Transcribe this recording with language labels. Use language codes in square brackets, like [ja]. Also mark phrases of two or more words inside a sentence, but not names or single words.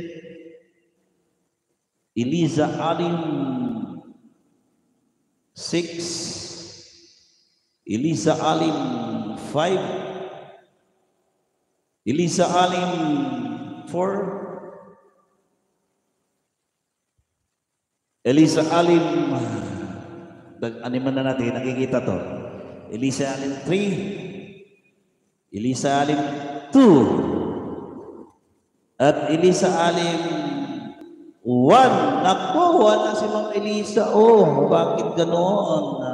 [tl] Elisa Alim 6. Elisa Alim 5. Elisa Alim 4. Elisa Alim, animan na natin, nakikita to. Elisa Alim 3. Elisa Alim 2. At Elisa Alim 1. Naku, wala si Ma'am Elisa. Oh, bakit ganoon?